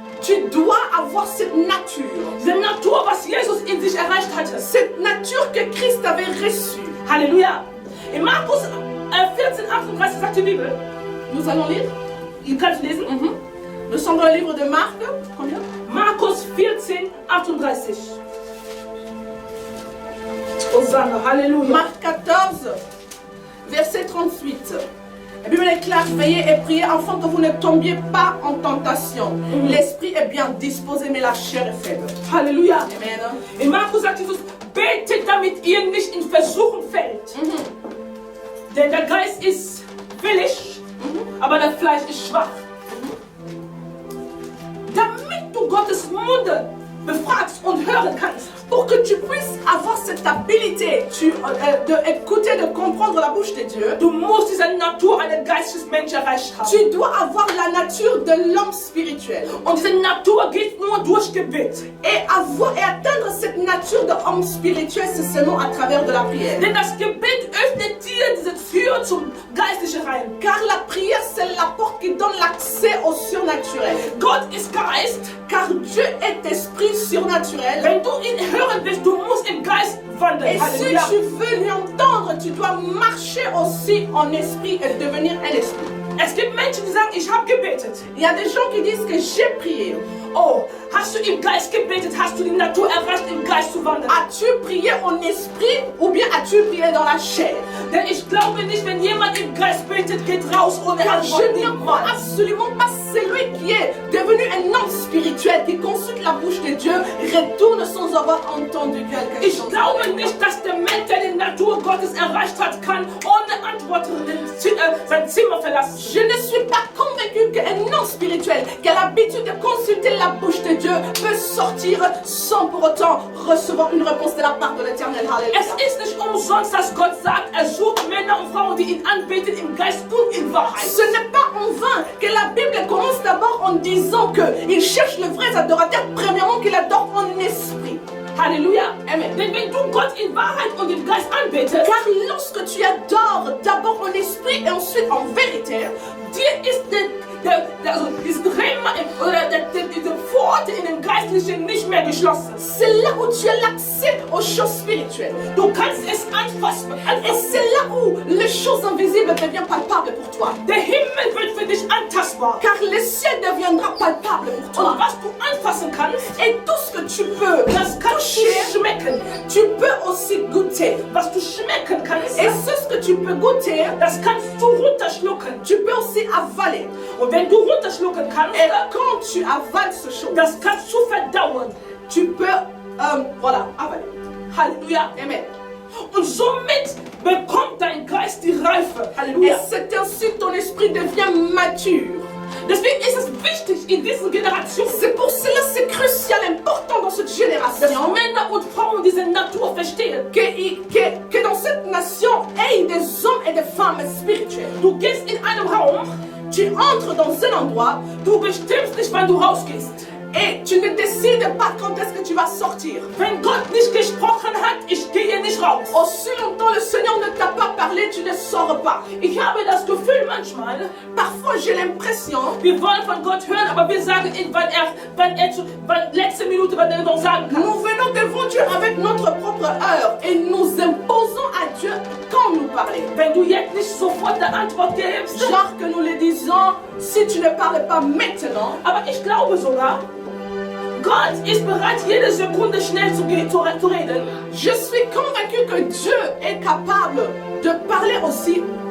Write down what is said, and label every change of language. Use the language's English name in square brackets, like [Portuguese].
[French] tu dois avoir cette nature. [German] Diese Natur, was Jesus in sich erreicht hatte. [French] Cette nature que Christ avait reçue. [German] Halleluja. In Markus 14, 38 sagt die Bibel. [French] Nous allons lire. [German] Ihr könnt lesen. [French] Nous sommes dans le livre de Marc. Combien? [German] Markus 14, 38. Hosanna, Halleluja. [French] Marc 14, verset 38. La Bible est claire, veillez et priez afin que vous ne tombiez pas en tentation. L'esprit est bien disposé, mais la chair est faible. [German] Halleluja. Amen. In Markus sagt Jesus, betet, damit ihr nicht in Versuchung fällt. Denn der Geist ist willig, aber das Fleisch ist schwach. Damit du Gottes Munde befragst und hören kannst, [French] Pour que tu puisses avoir cette habilité d'écouter, de comprendre la bouche de Dieu, [German] du musst diese Natur eines Geistesmensch erreicht haben. [French] tu dois avoir la nature de l'homme spirituel. [German] Und diese Natur geht nur durch Gebet. [French] Et atteindre cette nature de homme spirituel, c'est seulement à travers de la prière. [German] Denn das Gebet öffnet dir diese Tür zum Geistlichen rein. [French] Car la prière, c'est la porte qui donne l'accès au surnaturel. [German] Gott ist Geist. [French] Car Dieu est esprit surnaturel. [German] Wenn du ihn hören willst, du musst im Geist wandeln. [French] Et si [German] Halleluja. [French] tu veux lui entendre, tu dois marcher aussi en esprit et devenir un esprit. [German] Es gibt Menschen, die sagen, ich habe gebetet. [French] Il y a des gens qui disent que j'ai prié. [German] Oh, hast du im Geist gebetet? Hast du die Natur erreicht, im Geist zu wandeln? [French] As-tu prié en esprit ou bien as-tu prié dans la chair? [German] Denn ich glaube nicht, wenn jemand im Geist betet, geht raus ohne [French] Car [German] Antwort. [French] je ne crois absolument pas celui qui est devenu un homme spirituel, qui consulte la bouche de Dieu, retourne sans avoir entendu quelque [German] Ich [French] chose. [German] glaube nicht, dass der Mensch, der die Natur Gottes erreicht hat, kann ohne Antwort sein Zimmer verlassen. [French] Je ne suis pas convaincu qu'un homme spirituel qui a l'habitude de consulter la bouche de Dieu peut sortir sans pour autant recevoir une réponse de la part de l'Éternel. Alléluia. [German] Es ist nicht umsonst, dass Gott sagt, er sucht Männer und Frauen, die ihn anbeten im Geist und in Wahrheit. [French] Ce n'est pas en vain que la Bible commence d'abord en disant qu'il cherche les vrais adorateurs, premièrement qu'il adore en esprit. [German] Halleluja. Amen. Denn wenn du Gott in Wahrheit und im Geist anbetest, [French] Car lorsque tu adores d'abord en esprit et ensuite en vérité, [German] dir ist diese Rema oder diese Pforte in den Geistlichen nicht mehr geschlossen. [French] c'est là où tu as l'accès aux choses spirituelles. [German] Du kannst es anfassen. [French] Et c'est là où les choses invisibles deviennent palpables pour toi. [German] Der Himmel wird für dich antastbar. [French] Car le ciel deviendra palpable pour toi. [German] Und was du anfassen kannst, [French] Et tout ce que tu peux [German] das kannst du schmecken. [French] tu peux aussi goûter. [German] Was du schmecken kannst, [French] Et ce que tu peux goûter, [German] das kannst du runterschlucken. [French] tu peux aussi avaler. [German] Und wenn du runterschlucken kannst, [French] Et quand tu avales ce chose, [German] das kannst du verdauen. [French] tu peux, voilà, avaler. [German] Halleluja. Amen. Und somit bekommt dein Geist die Reife. [French] Et [German] Halleluja. [French] c'est ainsi que ton esprit devient mature. [German] Deswegen ist es wichtig in dieser Generation, [French] C'est pour cela c'est crucial, important dans cette [German] dass [French] génération [German] Männer und Frauen diese Natur verstehen. [French] que dans cette nation il y ait des hommes et des femmes spirituels. [German] Du gehst in einem Raum, [French] Tu entres dans un endroit [German] du bestimmst nicht, wann du rausgehst. [French] et tu ne décides pas quand est-ce que tu vas sortir. [German] Wenn Gott nicht gesprochen hat, ich gehe nicht raus. [French] Aussi longtemps le Seigneur ne t'a pas parlé, tu ne sors pas. [German] Ich habe das Gefühl manchmal, [French] Parfois j'ai l'impression [German] wir wollen von Gott hören, aber wir sagen ihm, wann letzte Minute, wann er noch sagen kann. [French] nous venons devant Dieu avec notre propre heure et nous imposons à Dieu quand nous parler. [German] Wenn du jetzt nicht sofort eine Antwort gibst, [French] Genre que nous le disons, si tu ne parles pas maintenant, [German] aber ich glaube sogar, Gott ist bereit, jede Sekunde schnell zu reden. [French] je suis convaincu que Dieu est capable de parler aussi,